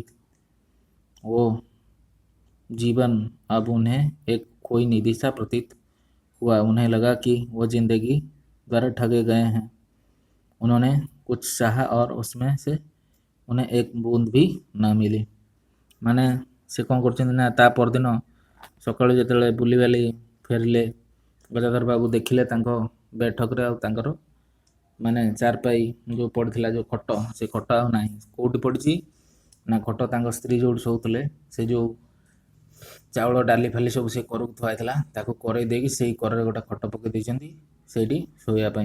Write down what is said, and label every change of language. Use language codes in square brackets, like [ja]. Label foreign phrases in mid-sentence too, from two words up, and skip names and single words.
[hi] वो जीवन अब उन्हें एक कोई निधि सा प्रतीत हुआ। उन्हें लगा कि वो जिंदगी द्वारा ठगे गए हैं। उन्होंने कुछ चाहा और उसमें से उन्हें एक बूंद भी न मिली। [or] ମାନେ ସେ କ'ଣ କରୁଛନ୍ତି ନା ତା ପରଦିନ ସକାଳୁ ଯେତେବେଳେ ବୁଲିବାଲି ଫେରିଲେ, ଗଜାଧର ବାବୁ ଦେଖିଲେ ତାଙ୍କ ବୈଠକରେ ଆଉ ତାଙ୍କର ମାନେ ଚାରପାଇ ଯେଉଁ ପଡ଼ିଥିଲା, ଯେଉଁ ଖଟ, ସେ ଖଟ ଆଉ ନାହିଁ। କେଉଁଠି ପଡ଼ିଛି ନା ଖଟ ତାଙ୍କ ସ୍ତ୍ରୀ ଯେଉଁଠି ଶୋଉଥିଲେ, ସେ ଯେଉଁ ଚାଉଳ ଡାଲି ଫାଲି ସବୁ ସେ କରକୁ ଥୁଆ ହେଇଥିଲା, ତାକୁ କରେଇ ଦେଇକି ସେଇ କରରେ ଗୋଟେ ଖଟ ପକେଇ ଦେଇଛନ୍ତି ସେଇଠି ଶୋଇବା ପାଇଁ।